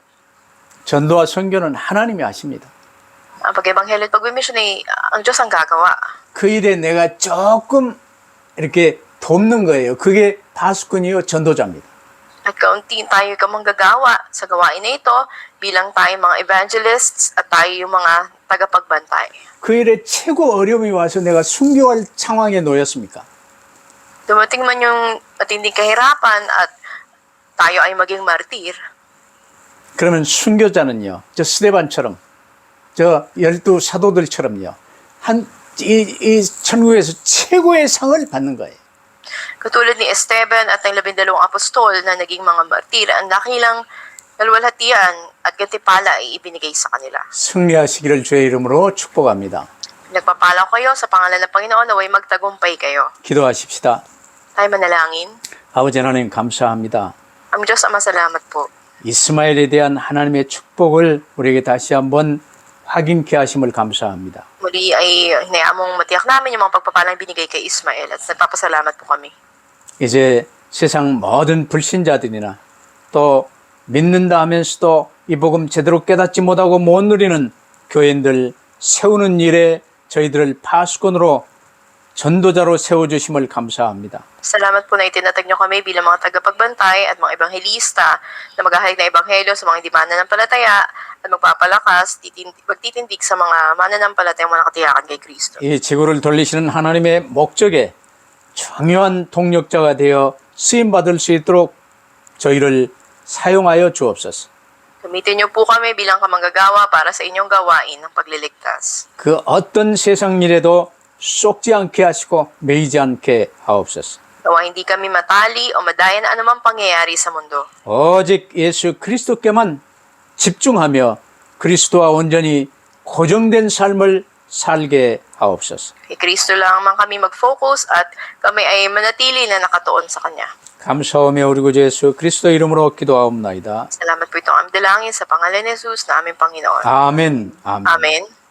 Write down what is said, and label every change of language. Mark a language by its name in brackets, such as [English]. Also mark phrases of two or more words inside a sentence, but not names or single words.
[Korean] 전도와 선교는 하나님이 하십니다. [Filipino] Ang pag-ebanghelyo at pag-mission ay ang Diyos ang gagawa. [Korean] 그 일에 내가 조금 이렇게 돕는 거예요. 그게 파수꾼이요 전도자입니다. [Filipino] At kaunti tayo kamanggagawa sa gawain na ito bilang tayo mga evangelists at tayo yung mga tagapagbantay. [Korean] 그 일에 최고 어려움이 와서 내가 순교할 상황에 놓였습니까? [Filipino] Dumating man yung matinding kahirapan at tayo ay maging martir. [Korean] 그러면 순교자는요, 저 스데반처럼, 저 12 사도들처럼요, 이 천국에서 최고의 상을 받는 거예요. [Filipino] Katulad ni Esteban at ng 12 apostol na naging mga martir, ang dakilang kalwalhatian at gantimpala ay ibinigay sa kanila. [Korean] 승리하시기를 주의 이름으로 축복합니다. [Filipino] Nagpapala kayo sa pangalan ng Panginoon, naway magtagumpay kayo. [Korean] 기도하십시다. [Filipino] Tayo manalangin. [Korean] 아버지 하나님 감사합니다. [Filipino] Ang Diyos Ama, salamat po. [Korean] 이스마엘에 대한 하나님의 축복을 우리에게 다시 한번 확인케 하심을 감사합니다. [Filipino] Muli ay hinayamong matiyak namin yung mga pagpapalang binigay kay Ismael at nagpapasalamat po kami. [Korean] 이제 세상 모든 불신자들이나 또 믿는다 하면서도 이 복음 제대로 깨닫지 못하고 못 누리는 교인들 세우는 일에 저희들을 파수꾼으로 전도자로 세워주심을 감사합니다. [Filipino] Salamat po na itinatag niyo kami bilang mga tagapagbantay at mga ebanghelista na maghahayag ng ebanghelyo sa mga hindi mananampalataya at magpapalakas, magtitindig sa mga mananampalatayang mga nakatiyakan kay Kristo. [Korean] 이 지구를 돌리시는 하나님의 목적에 중요한 동력자가 되어 쓰임받을 수 있도록 저희를 사용하여 주옵소서. [Filipino] Gamitin niyo po kami bilang kamanggagawa para sa inyong gawain ng pagliligtas. [Korean] 그 어떤 세상 일에도 속지 않게 하시고 매이지 않게 하옵소서. [Filipino] Nawa hindi kami matali o madaya na anumang pangyayari sa mundo. [Korean] 오직 예수 그리스도께만 집중하며 그리스도와 온전히 고정된 삶을 살게 하옵소서. [Filipino] Kay Kristo lang kami mag-focus at kami ay manatili na nakatuon sa Kanya. [Korean] 감사하며 우리 구주 예수 그리스도 이름으로 기도하옵나이다. [Filipino] Salamat po itong aming dalangin sa pangalan ni Jesus na aming Panginoon. [Korean] 아멘. 아멘. [Filipino] Amen.